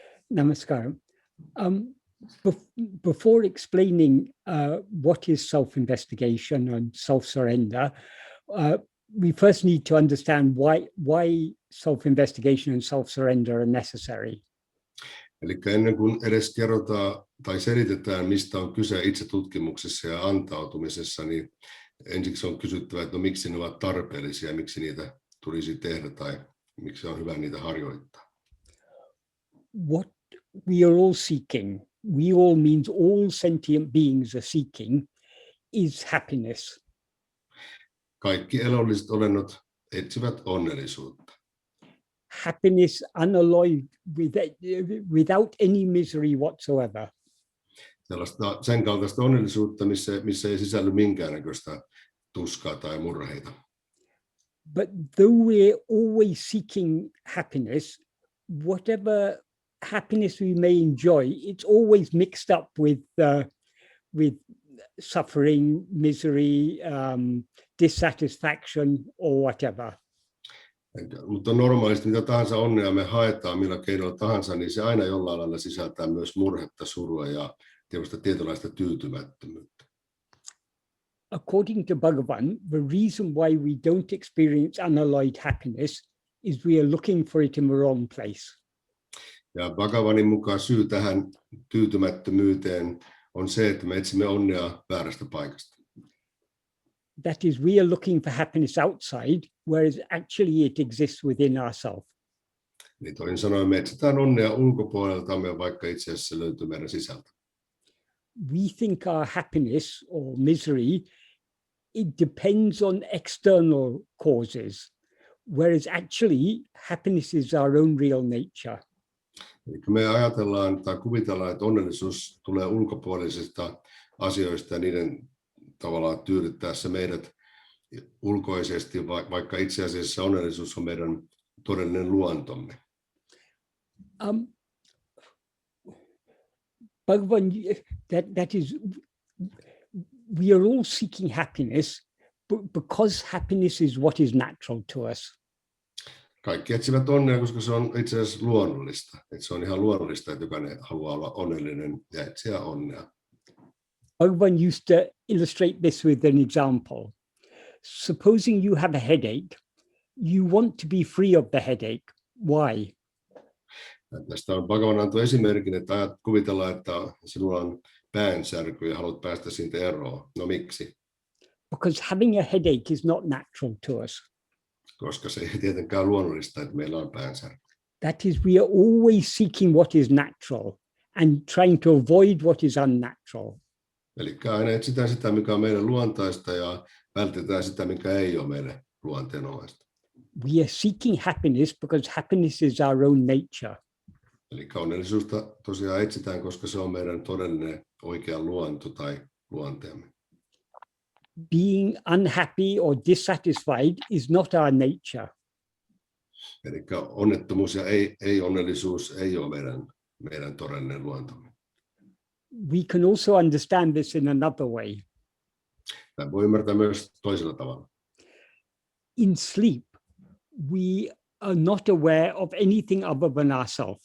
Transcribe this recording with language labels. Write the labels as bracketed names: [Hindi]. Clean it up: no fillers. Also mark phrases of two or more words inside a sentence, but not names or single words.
[English] Namaskaram. Before explaining what is self-investigation and self-surrender, we first need to understand why self-investigation and self-surrender are necessary. [Finnish] Eli ennen kuin edes kerrotaan tai selitetään, mistä on kyse itsetutkimuksessa ja antautumisessa, niin ensiksi on kysyttävä, että no, miksi ne ovat tarpeellisia ja miksi niitä tulisi tehdä tai miksi on hyvä niitä harjoittaa. [English] What we are all seeking, we all means all sentient beings are seeking, is happiness. [Finnish] Kaikki elolliset olennot etsivät onnellisuutta. [English] Happiness unalloyed without any misery whatsoever. [Finnish] Sen kaltaista onnellisuutta, missä ei sisälly minkäännäköistä tuskaa tai murheita. [English] But though we're always seeking happiness, whatever happiness we may enjoy, it's always mixed up with suffering, misery, dissatisfaction, or whatever. [Finnish] Mutta normaalisti mitä tahansa onnea me haetaan millä keinoilla tahansa, niin se aina jollain lailla sisältää myös murhetta, surua ja tietynlaista tyytymättömyyttä. [English] According to Bhagavan, the reason why we don't experience unalloyed happiness is we are looking for it in the wrong place. [Finnish] Ja Bhagavanin mukaan syy tähän tyytymättömyyteen on se, että me etsimme onnea väärästä paikasta. [English] That is, we are looking for happiness outside, whereas actually it exists within ourselves. [Finnish] Niin toisin sanoen me etsitään onnea ulkopuoleltamme, vaikka itse asiassa se löytyy meidän sisältä. [English] We think our happiness or misery, it depends on external causes, whereas actually happiness is our own real nature. [Finnish] Eli me ajatellaan tai kuvitellaan, että onnellisuus tulee ulkopuolisista asioista ja niiden tavallaan tyydyttäessä meidät ulkoisesti, vaikka itse asiassa onnellisuus on meidän todellinen luontomme. [English] Bhagavan, that is, we are all seeking happiness because happiness is what is natural to us. [Finnish] Kaikki etsivät onnea, koska se on itse asiassa luonnollista. Että se on ihan luonnollista, että jokainen haluaa olla onnellinen ja etsiä onnea. [English] Bhagavan used to illustrate this with an example. Supposing you have a headache, you want to be free of the headache. Why? [Finnish] Tästä on Bhagavan antoi esimerkin, että kuvitellaan, että sinulla on päänsärky ja haluat päästä siitä eroon. No miksi? [English] Because having a headache is not natural to us. [Finnish] Koska se ei tietenkään luonnollista, että meillä on päänsärky. [English] That is, we are always seeking what is natural and trying to avoid what is unnatural. [Finnish] Eli aina etsitään sitä, mikä on meille luontaista ja vältetään sitä, mikä ei ole meille luonteenomaista. [English] We are seeking happiness because happiness is our own nature. [Finnish] Eli onnellisuutta tosiaan etsitään, koska se on meidän todellinen oikea luonto tai luonteemme. [English] Being unhappy or dissatisfied is not our nature. [Finnish] Eli onnettomuus ja ei-onnellisuus ei ole meidän todellinen luontomme. [English] We can also understand this in another way. [Finnish] Tämä voi ymmärtää myös toisella tavalla. [English] In sleep, we are not aware of anything other than ourselves.